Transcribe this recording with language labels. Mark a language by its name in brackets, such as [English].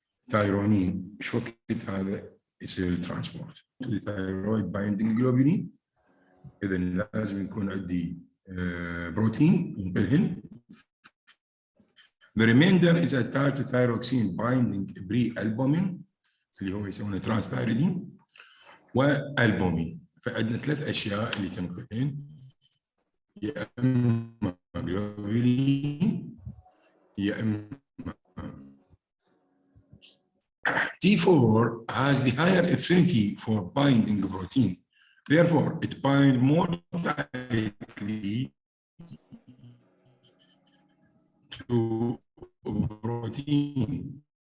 [Arabic] ثايرونين شو وقت هذا يصير ترانسبورت الثايرويد بايندينج جلوبولين. إذا لازم يكون عندي بروتين ينقلهن. [English] The remainder is attached to thyroxine binding pre-albumin [Arabic] اللي هو يسمونه ترانستايريدين والبومين. فعندنا ثلاث أشياء اللي تنقلهن، يا إما جلوبولين يا إما [English] T4 has the higher affinity for binding protein. Therefore, it binds more tightly to protein.